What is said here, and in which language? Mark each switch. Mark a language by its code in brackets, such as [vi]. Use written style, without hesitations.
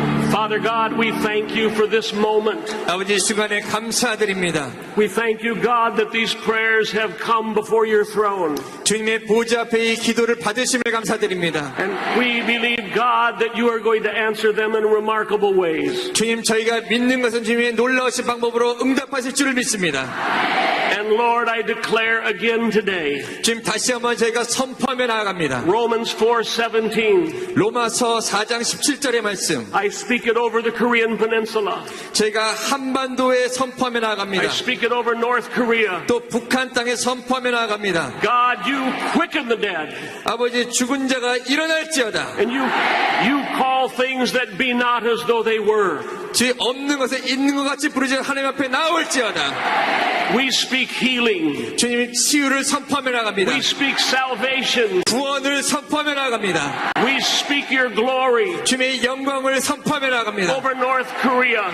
[en] Father God, we thank you for this moment. [ko] 아버지 이 시간에 감사드립니다. [en] We thank you, God, that these prayers have come before your throne. [ko] 주님의 보좌 앞에 이 기도를 받으심을 감사드립니다. [en] And we believe, God, that you are going to answer them in remarkable ways. [ko] 주님 저희가 믿는 것은 주님의 놀라우신 방법으로 응답하실 줄을 믿습니다. [en] And Lord, I declare again today, [ko] 지금 다시 한번 저희가 선포하며 나아갑니다. [en] Romans 4:17. [ko] 로마서 4장 17절의 말씀. [en] I speak it over the Korean Peninsula. [ko] 저희가 한반도에 선포하며 나아갑니다. [en] I speak it over North Korea. [ko] 또 북한 땅에 선포하며 나아갑니다. [en] God, you quicken the dead. [ko] 아버지 죽은 자가 일어날지어다. [en] And you call things that be not as though they were. [ko] 주 없는 것에 있는 것 같이 부르지 하나님 앞에 나올지어다. [en] We speak healing. [ko] 주님 치유를 선포하며 나갑니다. [en] We speak salvation. [ko] 구원을 선포하며 나갑니다. [en] We speak your glory [ko] 주님의 영광을 선포하며 나갑니다. [en] over North Korea.